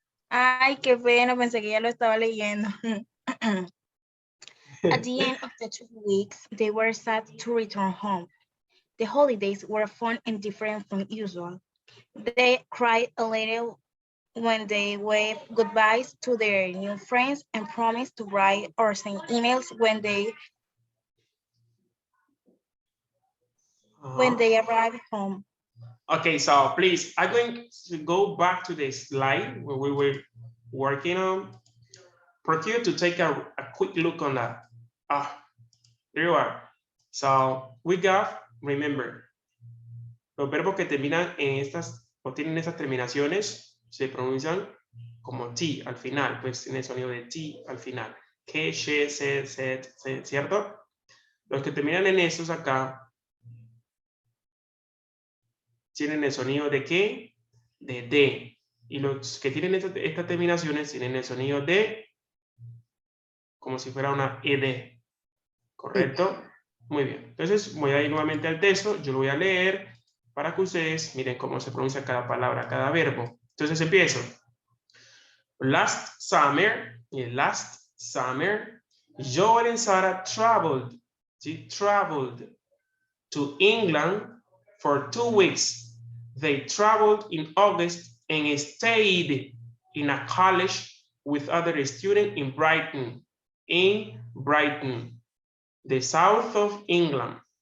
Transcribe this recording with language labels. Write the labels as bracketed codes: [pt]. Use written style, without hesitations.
[es] Ay, qué pena, pensé que ya lo estaba leyendo. [en] At the end of the 2 weeks, they were sad to return home. The holidays were fun and different from usual. They cried a little when they waved goodbyes to their new friends and promised to write or send emails when they arrived home. Okay, so please, I'm going to go back to the slide where we were working on. Procure to take a quick look on that. There you are. So we got, remember, [es] los verbos que terminan en estas o tienen esas terminaciones se pronuncian como T al final, pues tiene el sonido de T al final. Que, she, se, ¿cierto? Los que terminan en estos acá tienen el sonido de qué, de D. Y los que tienen estas terminaciones tienen el sonido de, como si fuera una ED. ¿Correcto? Muy bien. Entonces voy a ir nuevamente al texto. Yo lo voy a leer para que ustedes miren cómo se pronuncia cada palabra, cada verbo. Entonces empiezo. [en] Last summer, Joel and Sarah traveled. She traveled to England for 2 weeks. They traveled in August and stayed in a college with other students in Brighton, the south of England.